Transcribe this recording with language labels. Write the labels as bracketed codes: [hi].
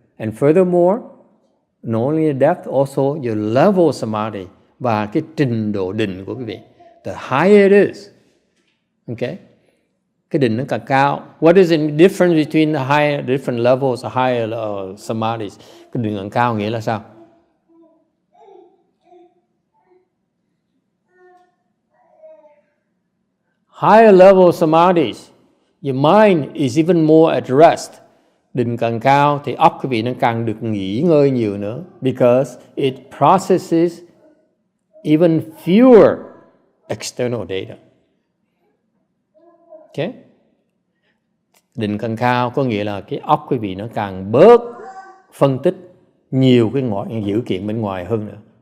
[en] And furthermore, not only the depth, also your level of samadhi, [vi] và cái trình độ định của quý vị. [en] The higher it is, [vi] Okay? Cái định nó càng cao. [en] What is the difference between the higher different levels of higher samadhis? [vi] Cái định càng cao nghĩa là sao? [en] Higher level samadhis, your mind is even more at rest. [vi] Định càng cao thì óc quý vị nó càng được nghỉ ngơi nhiều nữa, [en] because it processes even fewer external data. [vi] Okay? Định càng cao có nghĩa là cái óc quý vị nó càng bớt phân tích nhiều cái dữ kiện bên ngoài hơn nữa.